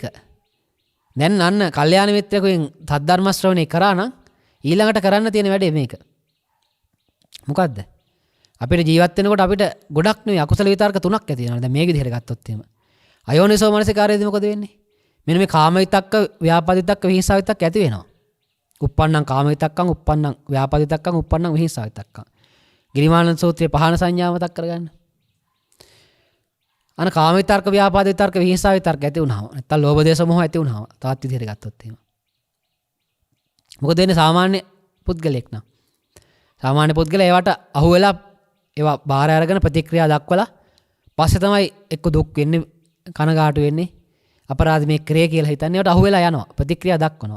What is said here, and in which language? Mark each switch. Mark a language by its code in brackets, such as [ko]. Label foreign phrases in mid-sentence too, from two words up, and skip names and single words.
[si] දැන් අන්න කල්යාණ මිත්‍රයෙකුෙන් සද්ධර්ම ශ්‍රවණය කරා නම් ඊළඟට කරන්න තියෙන වැඩේ මේක. මොකද්ද? අපිට ජීවත් වෙනකොට අපිට ගොඩක් නෙවෙයි අකුසල විතර්ක තුනක් ඇති වෙනවා. දැන් මේ විදිහට ගත්තොත් එහෙම. අයෝනිසෝ මනසිකාරයේදී මොකද වෙන්නේ? මෙන්න මේ කාම විතක්ක, ව්‍යාපාද විතක්ක, විහිංසා විතක්ක ඇති වෙනවා. [pi] uppannam kama vitakkam uppannam vyapadi vitakkam uppannam vihisa vitakkam [si] ගිරිමානන්ද සූත්‍රයේ පහන සංඥාව මතක් කරගන්න. අන කාම විතර්ක ව්‍යාපාද විතර්ක විහිංසා විතර්ක ඇති වුණාම නැත්නම් ලෝභ දේශ මොහ ඇති වුණාම තවත් විදිහට ගත්තොත් එහෙම. මොකද වෙන්නේ සාමාන්‍ය පුද්ගලෙක් නම්. සාමාන්‍ය පුද්ගලයා ඒවට අහු වෙලා ඒවා බාහිර අරගෙන ප්‍රතික්‍රියා දක්වලා පස්සේ තමයි එක්ක දුක් වෙන්නේ කනගාටු වෙන්නේ අපරාධ මේ ක්‍රිය කියලා හිතන්නේ ඒවට අහු වෙලා යනවා ප්‍රතික්‍රියා දක්වනවා.